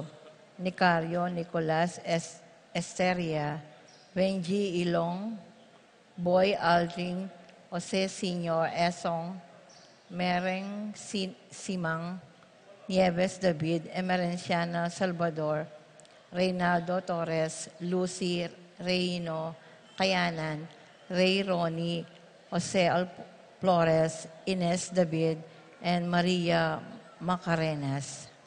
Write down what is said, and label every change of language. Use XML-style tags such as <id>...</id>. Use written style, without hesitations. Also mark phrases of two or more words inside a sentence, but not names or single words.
<en>Nicario, Nicolas Esteria, Benji Ilong, Boy Aldrin, Jose Senior, Esong, Mereng Simang, Nieves David, Emerenciana Salvador, Reynaldo Torres, Lucy Reino, Kayanan, Ray Ronnie, Jose Flores, Ines David, and Maria Macarenas.</en>